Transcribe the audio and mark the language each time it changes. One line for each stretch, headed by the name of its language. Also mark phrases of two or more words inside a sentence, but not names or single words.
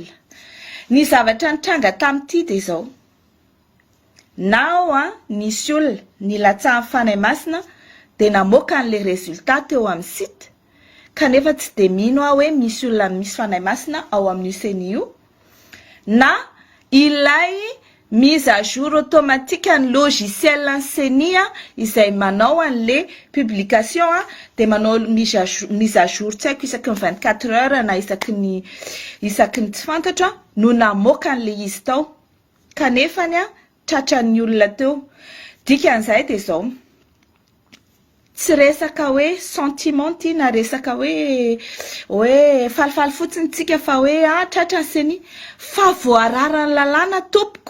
Malagasy: Ny zavatra nitranga tam'ty de zao. Nao nisy olona nilatsaha Fanahy Masina de namoaka an'le résultat teo amin'ny site. Kanefa tsy de mino hoe misy olona misy Fanahy Masina ao amin'io CENI io. Na ilay
French: mise à jour automatique
Malagasy: ny logiciel ny CENI izay manao an'le publication de manao
French: mise à jour
Malagasy: tsy haiko isaky ny 24 heures na isaky ny tsy fantatra no namoaka an'le izy tao. Kanefany tratran'ny olona teo. Dikan'izay de zao. Tsy resaka hoe sentiment na resaka hoe falifaly fotsiny tsika fa hoe tratra ny CENI fa voararany lalàna tompoko.